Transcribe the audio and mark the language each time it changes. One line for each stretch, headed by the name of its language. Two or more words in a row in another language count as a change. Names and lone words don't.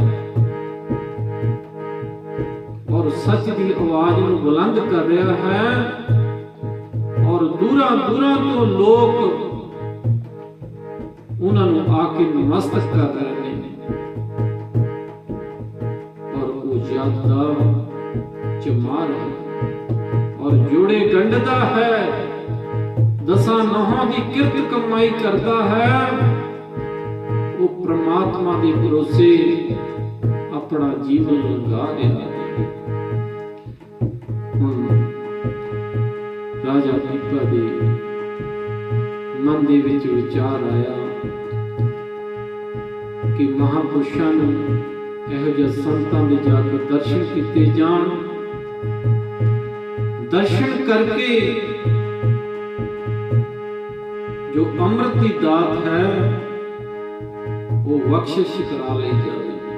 Punjabi: ਔਰ ਸੱਚ ਦੀ ਆਵਾਜ਼ ਨੂੰ ਬੁਲੰਦ ਕਰ ਰਿਹਾ ਹੈ, ਔਰ ਦੂਰਾਂ ਦੂਰਾਂ ਤੋਂ ਲੋਕ ਉਹਨਾਂ ਨੂੰ ਆ ਕੇ ਨਮਸਤਕ ਕਰ ਰਹੇ ਨੇ, ਔਰ ਉਹ ਯਾਦਦਾਰ ਚਮਾ ਰਿਹਾ ਔਰ ਜੋੜੇ ਗੰਢਦਾ ਹੈ, ਦਸਾਂ ਨੌਹਾਂ ਦੀ ਕਿਰਤ ਕਮਾਈ ਕਰਦਾ ਹੈ। ਉਹ ਪ੍ਰਮਾਤਮਾ ਦੇ ਭਰੋਸੇ ਆਪਣਾ ਜੀਵਨ ਲਗਾ ਰਿਹਾ ਹੈ। ਹੁਣ ਰਾਜਾ ਪੀਪਾ ਦੇ ਮਨ ਦੇ ਵਿਚ ਵਿਚਾਰ ਆਇਆ ਕਿ ਮਹਾਪੁਰਸ਼ਾਂ ਨੂੰ ਇਹੋ ਜਿਹੇ ਸੰਤਾਂ ਦੇ ਜਾਕੇ ਦਰਸ਼ਨ ਕੀਤੇ ਜਾਣ।
Hindi: दर्शन करके जो अमृत की दात है वो बख्शिश करा ली जाए।